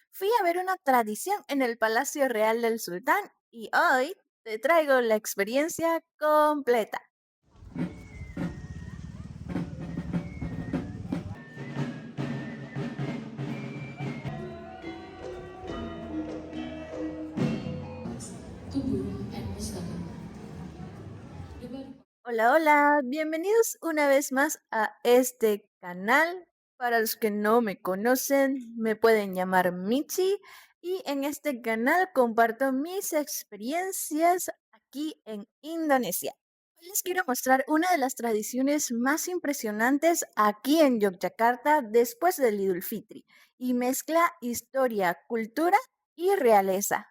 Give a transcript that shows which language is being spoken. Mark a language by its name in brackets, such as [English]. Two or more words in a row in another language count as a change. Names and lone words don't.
[Spanish] Fui a ver una tradición en el Palacio Real del Sultán y hoy te traigo la experiencia completa. [Indonesian] Itu belum endless kan? Dia baru [Spanish] Hola, hola, bienvenidos una vez más a este canal. Para los que no me conocen, me pueden llamar Michi y en este canal comparto mis experiencias aquí en Indonesia. Hoy les quiero mostrar una de las tradiciones más impresionantes aquí en Yogyakarta después del Idul Fitri y mezcla historia, cultura y realeza.